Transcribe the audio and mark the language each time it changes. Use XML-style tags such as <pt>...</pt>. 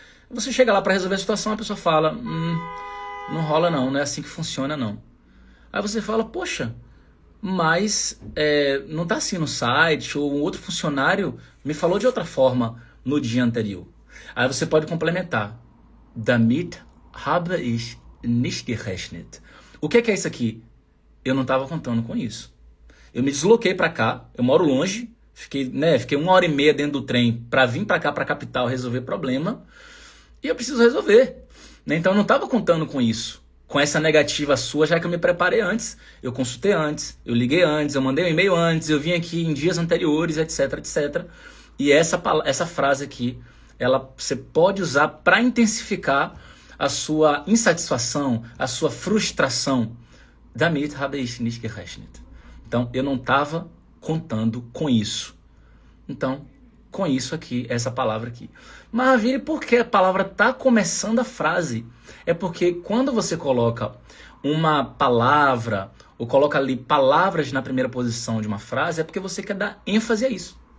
<pt>Você chega lá para resolver a situação, a pessoa fala, não rola não é assim que funciona não. Aí você fala, poxa, mas não está assim no site, ou um outro funcionário me falou de outra forma no dia anterior. Aí você pode complementar.</pt> <de>Damit habe ich nicht gerechnet.</de> <pt>O que é isso aqui? Eu não estava contando com isso. Eu me desloquei para cá, eu moro longe, fiquei 1h30 dentro do trem para vir para cá, para a capital, resolver problema, e eu preciso resolver. Então eu não estava contando com isso. Com essa negativa sua, já que eu me preparei antes, eu consultei antes, eu liguei antes, eu mandei um e-mail antes, eu vim aqui em dias anteriores, etc, etc. E essa frase aqui, você pode usar para intensificar a sua insatisfação, a sua frustração.</pt> <de>Damit habe ich nicht gerechnet.</de> <pt>Então, eu não estava contando com isso. Então, com isso aqui, essa palavra aqui. Maravilha, por que a palavra está começando a frase? É porque quando você coloca uma palavra, ou coloca ali palavras na primeira posição de uma frase, é porque você quer dar ênfase a isso.</pt>